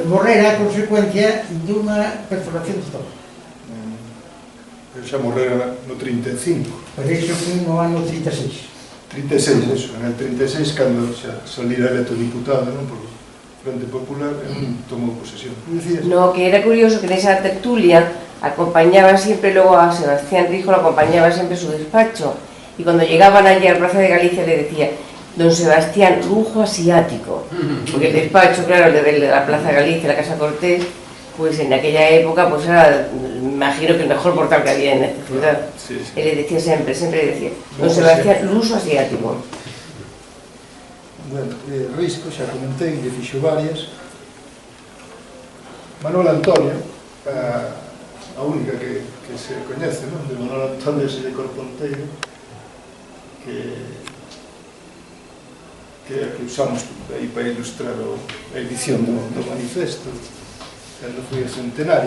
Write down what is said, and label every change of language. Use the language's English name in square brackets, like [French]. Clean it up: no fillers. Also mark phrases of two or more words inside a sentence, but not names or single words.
[Galician] Morrer a consecuencia dunha perforación de estómago. Xa morrera no 35. Pero iso foi no ano 36. [Spanish] 36, eso. [Galician] En el 36, cando xa salira electo diputado, non? Por Frente Popular, tomou posesión. No, que era curioso que nesa tertulia [Spanish] acompañaba siempre luego a Sebastián Risco, lo acompañaba siempre su despacho. Y cuando llegaban allí a la Plaza de Galicia le decía: don Sebastián, lujo asiático. Porque el despacho, claro, de la Plaza de Galicia, la Casa Cortés, pues en aquella época pues era, imagino que el mejor portal que había en esta ciudad. Sí, sí. Él le decía siempre le decía: don Sebastián, lujo asiático. [Galician] Bueno, Risco, xa comentei, lle fixo varias. Manuel Antonio, a única que se coñece, non? De Manuel Antonio e de Corponteiro, que é a que usamos aí para ilustrar a edición do manifesto, cando foi o centenario.